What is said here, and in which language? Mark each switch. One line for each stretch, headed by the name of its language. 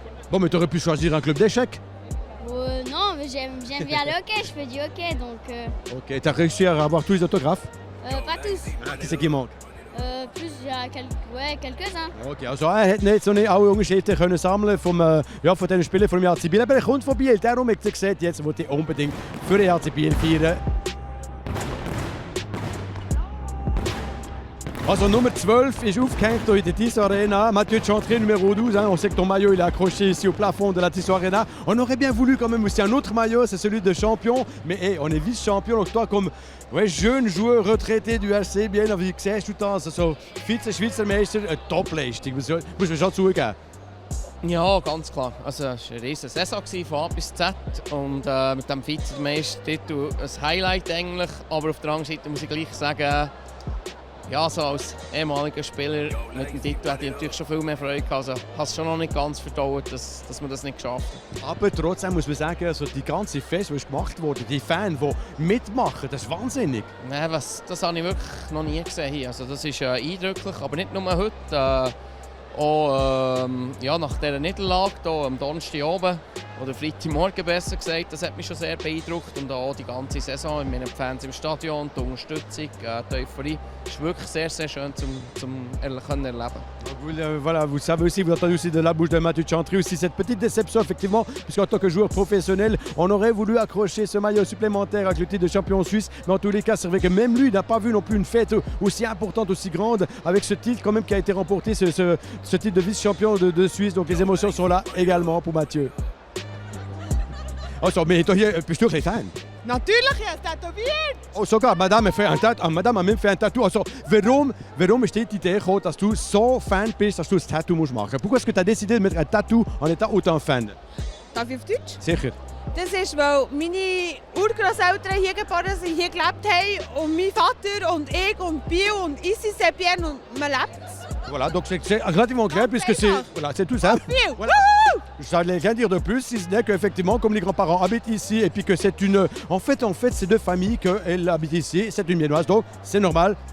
French: Bon, mais tu aurais pu choisir un club d'échecs. Non, mais j'aime bien le hockey, je fais du hockey, donc... Ok, tu as réussi à avoir tous les autographes? Pas tous. Qui c'est qui manque? Plus, quelques-uns.
German: Okay, also er hat nicht so alle Unterschiede können sammeln von den Spielern vom HC Biel. Aber er kommt von Biel, darum hat er gesagt, jetzt will er unbedingt für den HC Biel feiern. Also Nummer 12 est aufgehängt hier in der Tissot Arena.
French: Mathieu Chantry, numéro 12. Hein. On sait que ton maillot il est accroché ici au plafond de la Tissot Arena. On aurait bien voulu quand même aussi un autre maillot, c'est celui de champion. Mais hey, on est vice-champion, donc toi comme jeune joueur retraité du HC Bienne,
German: wie siehst du das? Also Vize-Schweizer Meister, eine Top-Leistung, muss man schon zugeben. Ja, ganz klar. Also, es war eine riesige Saison von A bis Z und mit dem Vizemeistertitel ein Highlight eigentlich. Aber auf der anderen Seite muss ich gleich sagen, ja, so als ehemaliger Spieler mit dem Titel hätte ich natürlich schon viel mehr Freude gehabt. Also, ich habe es schon noch nicht ganz verdaut, dass man das nicht geschafft hat. Aber trotzdem muss man sagen, also die ganze Fest, die gemacht wurde, die Fans, die mitmachen, das ist wahnsinnig. Nein, das habe ich wirklich noch nie gesehen hier. Also, das ist eindrücklich, aber nicht nur heute. Auch ja, nach dieser Niederlage hier am Donnerstag oben, oder Freitagmorgen besser gesagt, das hat mich schon sehr beeindruckt. Und auch die ganze Saison mit meinen Fans im Stadion, die Unterstützung, die Euphorie, ist wirklich sehr, sehr schön zum erleben.
French: Voilà, vous savez aussi, vous entendez aussi de la bouche de Mathieu Chantry aussi cette petite déception effectivement, puisqu'en tant que joueur professionnel, on aurait voulu accrocher ce maillot supplémentaire avec le titre de champion suisse, mais en tous les cas, c'est vrai que même lui n'a pas vu non plus une fête aussi importante, aussi grande, avec ce titre quand même qui a été remporté, ce titre de vice-champion de Suisse, donc les émotions sont là également pour Mathieu.
German: Also, mais bist du ein Fan? Natürlich, er ist tätowiert! Oh, sogar,
French: Madame a même fait un tatou.
German: Also, warum ist die Idée gekommen, dass du so Fan bist, dass du ein Tattoo machen musst?
French: Pourquoi est-ce que tu as décidé de mettre un tattoo en étant autant fan?
German: Darf ich auf Deutsch? Sicher. Das ist, weil meine Urgroßeltern hier geboren sind, hier gelebt haben und mein Vater und ich und Bill und
French: Ici c'est bien
German: und man lebt.
French: Voilà, donc c'est relativement clair puisque c'est tout simple. Voilà. Je n'allais rien dire de plus, si ce n'est qu'effectivement, comme les grands-parents habitent ici et puis que c'est une... En fait, c'est deux familles qu'elles habitent ici, c'est une Viennoise, donc c'est normal.